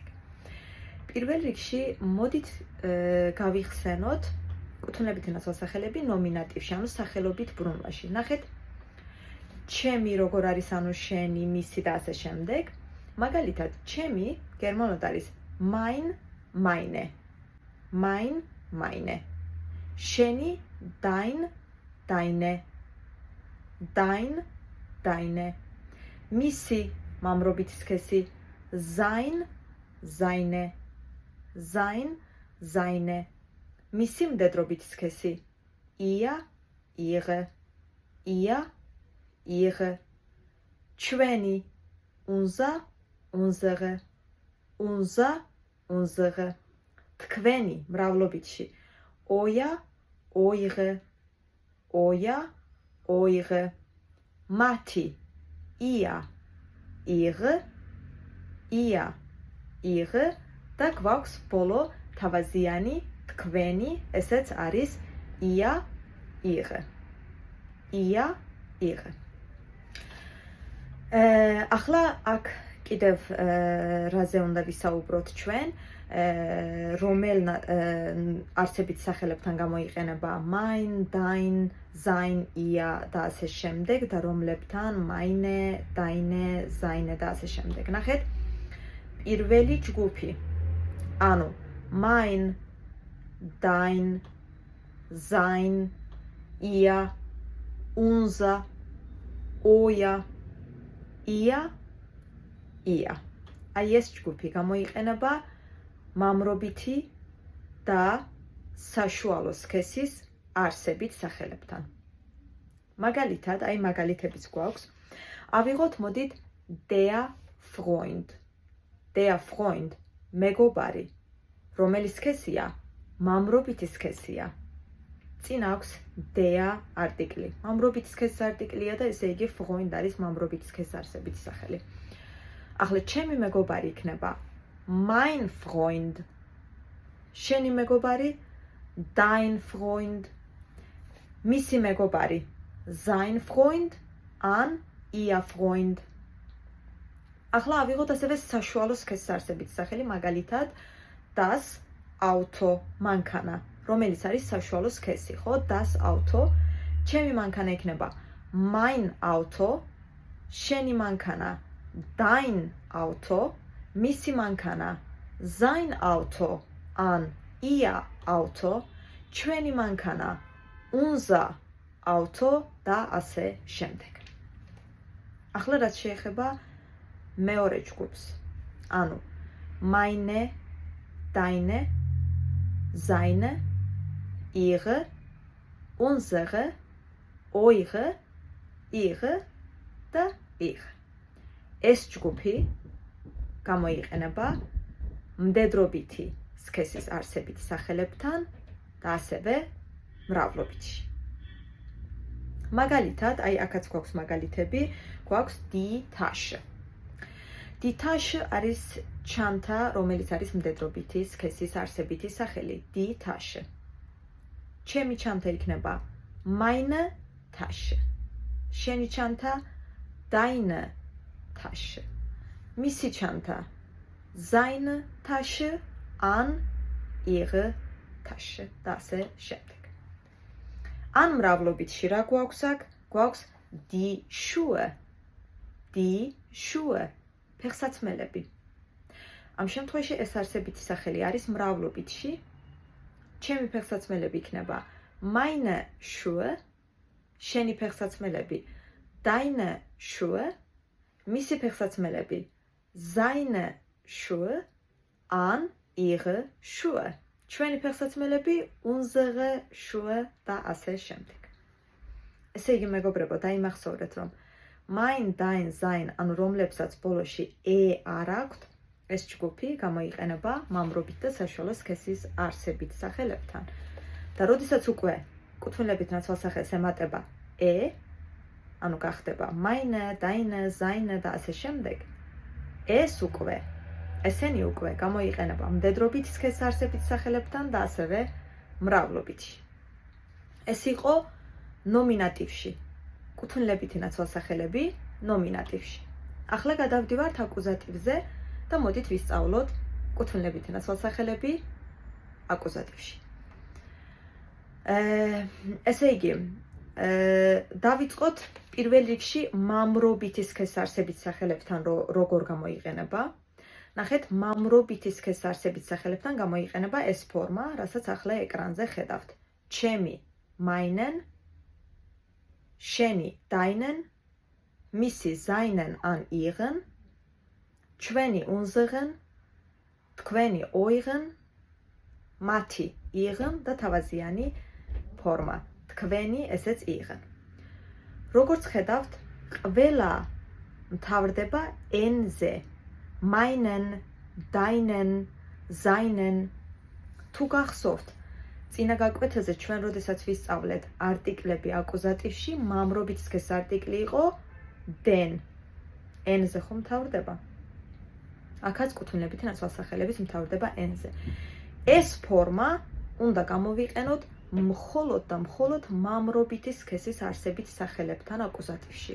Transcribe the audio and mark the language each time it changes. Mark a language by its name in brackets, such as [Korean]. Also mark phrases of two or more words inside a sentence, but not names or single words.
[Georgian] პირველ რიგში მოდით გავიხსენოთ კუთვნილებითი ნაცვალ სახელები ნომინატივში, ანუ სახელობით ბრუნვაში. ნახეთ, ჩემი როგორ არის, ანუ შენი, მისი და ასე შემდეგ. მაგალითად, ჩემი გერმანულად არის [German] mein, meine. Mein, meine. შენი dein, deine. Dein, deine. [Georgian] მისი მამრობითი სქესი [German] sein, seine. Sein, seine. [Georgian] მისი მდედრობითი სქესი [German] ihr, ihre. Ihr, ihre. ჩვენი unser, unsere. Unser, unsere. [Georgian] თქვენი მრავლობითში [German] euer, eure. Euer, eure. მათი ihr, ihre. Ihr, ihre. [Georgian] და გვაქვს ბოლო თავაზიანი თქვენი, ესეც არის [German] ihr, ihre. Ihr, ihre. [Georgian] ახლა აქ კიდევ რაზე უნდა ვისაუბროთ ჩვენ, რომელ არსებით სახელებთან გამოიყენება [German] mein, dein, sein, ihr [Georgian] და ასე შემდეგ და რომლებთან [German] meine, deine, seine [Georgian] და ასე შემდეგ. ნახეთ, პირველი ჯგუფი, ანუ [German] mein, dein, sein, ihr, unser, euer, ihr, ihr. [Georgian] აი ეს ჯგუფი გამოიყენება მამრობითი და საშუალო სქესის არსებით სახელებთან. მაგალითად, აი მაგალითებიც გვაქვს. ავიღოთ, მოდით, [German] der Freund. Der Freund, [Georgian] მეგობარი, რომელი სქესია? მამრობითი სქესია. წინ აქვს der არტიკლი. მამრობითი სქესის არტიკლია და ესე იგი Freund არის მამრობითი სქესის არსებითი სახელი. ახლა ჩემი მეგობარი იქნება [German] mein Freund. [Georgian] შენი მეგობარი [German] dein Freund. [Georgian] მისი მეგობარი [German] sein Freund an ihr Freund. [Georgian] ახლა ავიღოთ ასევე საშუალო სქესის არსებითი სახელი, მაგალითად [German] das Auto, [Georgian] მანქანა, რომელიც არის საშუალო სქესი, ხო? [German] Das Auto. [Georgian] ჩემი მანქანა იქნება [German] mein Auto. [Georgian] შენი მანქანა [German] dein Auto. [Georgian] მისი მანქანა [German] sein Auto an ihr Auto. [Georgian] ჩვენი მანქანა [German] unser Auto [Georgian] და ასე შემდეგ. ახლა რაც შეეხება მეორე ჯგუფს, ანუ [German] meine, deine, seine, ihre, unsere, eure, ihre და ihre. [Georgian] ეს ჯგუფი გამოიყენება მდედრობითი სქესის არსებით სახელებთან და ასევე მრავლობითში. მაგალითად, აი აქაც გვაქვს მაგალითები, გვაქვს [German] die Tasche. Die Tasche [Georgian] არის ჩანთა, რომელიც არის მდედრობითი სქესის არსებითი სახელი, [German] die Tasche. [Georgian] ჩემი ჩანთა იქნება [German] meine Tasche. [Georgian] შენი ჩანთა [German] deine Tasche. [Georgian] მისი ჩანთა [German] seine Tasche [Georgian] an [German] ihre Tasche [Georgian] და ასე შემდეგ. ან მრავლობითში რა გვაქვს აქ? [German] გვაქვს die Schuhe. Die Schuhe. [Georgian] ფეხსაცმელები. ამ შემთხვევაში ეს არსებითი სახელი არის მრავლობითში. ჩემი ფეხსაცმელები იქნება [German] meine Schuhe. [Georgian] შენი ფეხსაცმელები [German] deine Schuhe. [Georgian] მისი ფეხსაცმელები [German] seine Schuhe an ihre Schuhe. [Georgian] ჩვენი ფეხსაცმელები [German] unsere Schuhe [Georgian] და ასე შემდეგ. ესე იგი მეგობრებო, დაიმახსოვრეთ, რომ [German] mein, dein, sein, [Georgian] ანუ რომლებსაც ბოლოში არ აქვთ, ეს ჯგუფი გამოიყენება მამრობით და საშუალო სქესის არსებით სახელებთან. და როდესაც უკვე კუთვნილებით ნაცვალ სახელს ემატება ანუ გახდება [German] meine, deine, seine [Georgian] და ასე შემდეგ, ეს უკვე ესენი უკვე გამოიყენება მდედრობითი სქესარსებით სახელებთან და ასევე მრავლობითში. ეს იყო ნომინატივში. კუთვნილებითი ნაცვალსახელები ნომინატივში. ახლა გადავდივართ აკუზატივზე და მოდით ვისწავლოთ კუთვნილებითი ნაცვალსახელები აკუზატივში. ესე იგი, დავიწყოთ პირველ რიგში მამრობითი სქესარსებით სახელებთან როგორ გამოიყენება. ნახეთ, მამრობითი სქესარსებით სახელებთან გამოიყენება ეს ფორმა, რასაც ახლა ეკრანზე ხედავთ. ჩემი meinen, შენი deinen, მისი seinen an ihren, ჩვენი unseren, თქვენი euren, მათი ihren და თავაზიანი ფორმა. თქვენი ესეც ihren. როგორც ხედავთ, ყველა მთავრდება n-ზე. [German] meinen, deinen, seinen. [Georgian] თუ გახსოვთ, წინა გაკვეთაზე ჩვენ როდესაც ვისწავლეთ არტიკლები აკუზატივში, მამრობით სქესარტიკლი იყო den. n-ზე ხომ მთავრდება? აქაც კუთვნილებითი ნაცვალსახელების მთავრდება n-ზე. ეს ფორმა უნდა გამოვიყენოთ მხოლოდ და მხოლოდ მამრობითი სქესის არსებით სახელებთან აკუზატივში.